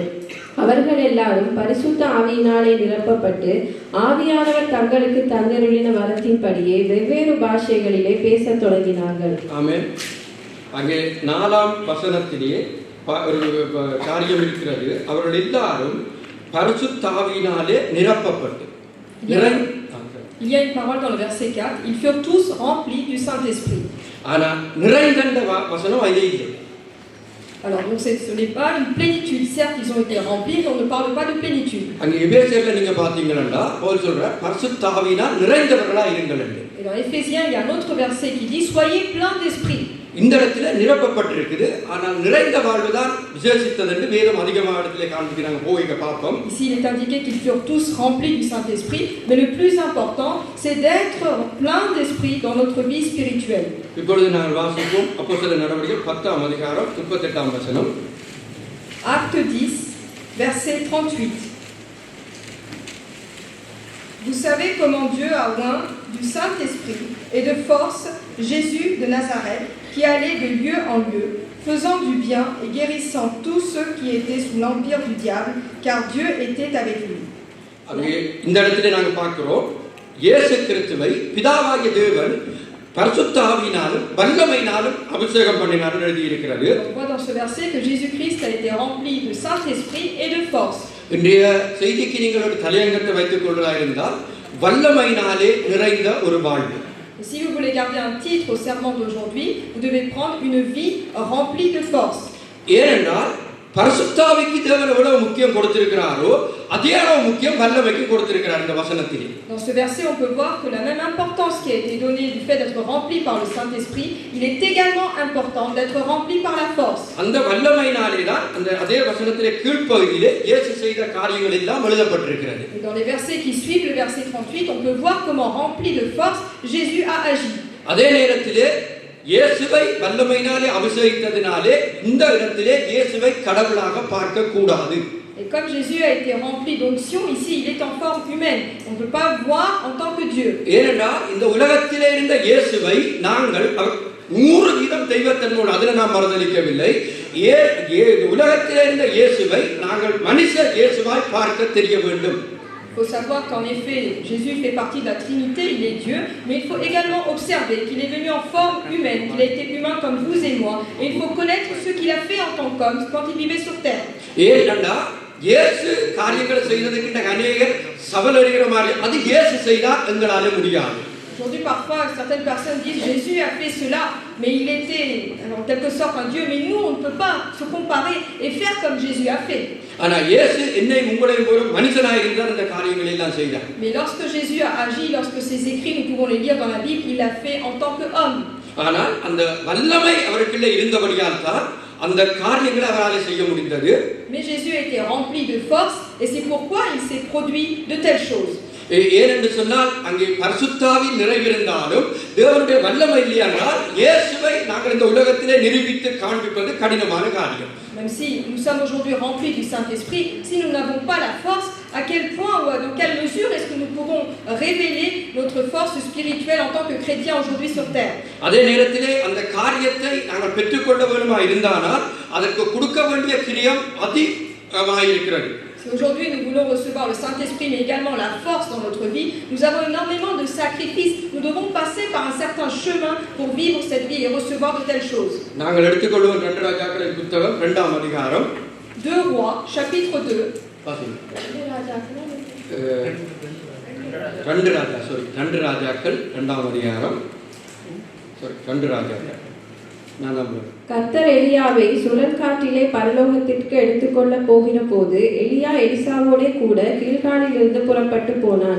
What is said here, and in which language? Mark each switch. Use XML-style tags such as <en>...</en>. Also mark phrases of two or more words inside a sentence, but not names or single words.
<ta>அவர்கள் எல்லாரும் பரிசுத்த ஆவியினாலே நிரப்பப்பட்டு ஆவியானவர் தங்களுக்கு தந்தருளின வரத்தின்படியே வெவ்வேறு பாஷைகளிலே பேசத் தொடங்கினார்கள். ஆமென். அங்கே 4ஆம் வசனத்திலே ஒரு காரியம் இருக்கிறது. அவர்கள் எல்லாரும் பரிசுத்த ஆவியினாலே நிரப்பப்பட்டு.</ta> <fr>Il y a une parole dans le verset 4, ils furent tous remplis du Saint-Esprit.</fr> <ta>ஆனா நிறைந்த வசனம் அதே இல்லை.</ta> <fr>Alors donc ce n'est pas une plénitude. Certes, ils ont été remplis, mais on ne parle pas de plénitude.</fr> <ta>அங்க எபேசியர்ல நீங்க பாத்தீங்கன்னா பவுல் சொல்றார் பரிசுத்த ஆவியினால் நிறைந்தவர்களா இருங்கள் என்று.</ta> <fr>Et dans Éphésiens, il y a un autre verset qui dit soyez pleins d'esprit.</fr> <ta>இந்த இடத்துல நிரப்பப்பட்டிருக்குது. ஆனால் நிறைந்த வாழ்வு தான் விசேஷித்தது என்று வேதம் அதிகமாக இடத்துல காண்பிக்கிறாங்க. போய்க்க பார்ப்போம்.</ta> <fr>Ici, il est indiqué qu'ils furent tous remplis du Saint-Esprit, mais le plus important, c'est d'être plein d'esprit dans notre vie spirituelle.</fr> <ta>இப்பொழுது நாங்கள் வாசிப்போம் அப்போஸ்தலர் நடவடிக்கைகள் 10ஆம் அதிகாரம் 38ஆம் வசனம்.</ta> <fr>Acte 10, verset 38. Vous savez comment Dieu a oint du Saint-Esprit et de force Jésus de Nazareth, qui allait de lieu en lieu, faisant du bien et guérissant tous ceux qui étaient sous l'empire du diable, car Dieu était avec lui.</fr> <ta>இந்த இடத்துல நாங்கள் பார்க்கிறோம் இயேசு கிறிஸ்துவை பிதாவாகிய தேவன் பரிசுத்த ஆவியினாலும் வல்லமையினாலும் அபிஷேகம் பண்ணினார் என்று எழுதி இருக்கிறது.</ta> <fr>On voit dans ce verset que Jésus-Christ a été rempli de Saint-Esprit et de force.</fr> <ta>இன்றைய செய்திக்கு நீங்கள் ஒரு தலையங்கத்தை வைத்துக் கொள்வதாக இருந்தால் வல்லமையினாலே நிறைந்த ஒரு வாழ்வு.</ta> <fr>Et si vous voulez garder un titre au sermon d'aujourd'hui, vous devez prendre une vie remplie de force.</fr> <ta>ஏனென்றால் பரிசுத்தாவிக்கு தேவன் எவ்வளவு முக்கியம் கொடுத்திருக்கிறாரோ அதே அளவு முக்கியம் வல்லமைக்கு கொடுத்திருக்கிறார் இந்த வசனத்தில்.</ta> <fr>Dans ce verset, on peut voir que la même importance qui a été donnée du fait d'être rempli par le Saint-Esprit, il est également important d'être rempli par la force.</fr> <ta>அந்த வல்லமையினாலே தான் அந்த அதே வசனத்திலே கீழ்ப்பகுதியிலே இயேசு செய்த காரியங்கள் எல்லாம் எழுதப்பட்டிருக்கிறது.</ta> <fr>Et dans les versets qui suivent le verset 38, on peut voir comment rempli de force Jésus a agi.</fr> <ta>அதே நேரத்திலே இயேசுவை வல்லமையினாலே அபிஷேகித்ததினாலே இந்த இடத்திலே இயேசுவை கடவுளாக பார்க்க கூடாது.</ta> <fr>Et comme Jésus a été rempli d'onction, ici il est en forme humaine. On ne peut pas voir en tant que Dieu.</fr> <ta>ஏனென்றால் இந்த உலகத்திலே இருந்த இயேசுவை நாங்கள் 100% தெய்வத்தன்மையோடு அதில் நாம் மறுதலிக்கவில்லை. உலகத்திலே இருந்த இயேசுவை நாங்கள் மனுஷ இயேசுவாய் பார்க்க தெரிய வேண்டும்.</ta> <fr>Il faut savoir qu'en effet, Jésus fait partie de la Trinité, il est Dieu, mais il faut également observer qu'il est venu en forme humaine, qu'il a été humain comme vous et moi, et il faut connaître ce qu'il a fait en tant qu'homme quand il vivait sur terre.</fr> <ta>இயேசு காரியங்களை செய்ததுக்கு அநேகர் சபலறிகிற மாதிரி அது இயேசு செய்தால் எங்களால முடியாது.</ta> <fr>Aujourd'hui, parfois, certaines personnes disent Jésus a fait cela, mais il était en quelque sorte un Dieu. Mais nous, on ne peut pas se comparer et faire comme Jésus a fait. Mais lorsque Jésus a agi, lorsque ses écrits, nous pouvons les lire dans la Bible, il l'a fait en tant qu'homme. Mais Jésus a été rempli de force et c'est pourquoi il s'est produit de telles choses.</fr> <ta>ஏனென்று சொன்னால் அங்கே பரிசுத்தாவின் நிறைவிருந்தாலும் தேவனுடைய வல்லமை இல்லையானால் இயேசுவை நாங்கள் இந்த உலகத்திலே நிரூபித்து காண்பிப்பது கடினமான காரியம்.</ta> <fr>Même si nous sommes aujourd'hui remplis du Saint-Esprit, si nous n'avons pas la force, à quel point ou dans quelle mesure est-ce que nous pourrons révéler notre force spirituelle en tant que chrétiens aujourd'hui sur terre?</fr> <ta>அதே நேரத்திலே அந்த காரியத்தை நாங்கள் பெற்றுக்கொள்ள வேண்டுமா இருந்தானால் அதற்கு கொடுக்க வேண்டிய கிரியம் அதிகமாக இருக்கிறது.</ta> <fr>Si aujourd'hui nous voulons recevoir le Saint-Esprit, mais également la force dans notre vie, nous avons énormément de sacrifices. Nous devons passer par un certain chemin pour vivre cette vie et recevoir de telles choses.</fr> <ta>நாங்கள் எடுத்துக்கொள்வோம் 2 ராஜாக்களின் புத்தகம் 2ஆம் அதிகாரம்</ta> <fr>2 Rois, chapitre 2.</fr> <ta>வாசிங்க. 2 ராஜாக்கள் 2ஆம் அதிகாரம் 2 ராஜாக்கள் கர்த்தர் எலியாவை சுழற்காற்றிலே பரலோகத்திற்கு எடுத்துக்கொள்ள போகிற போது எலியா எலிசாவோடே கூட கில்காலிலிருந்து புறப்பட்டு போனான்.</ta>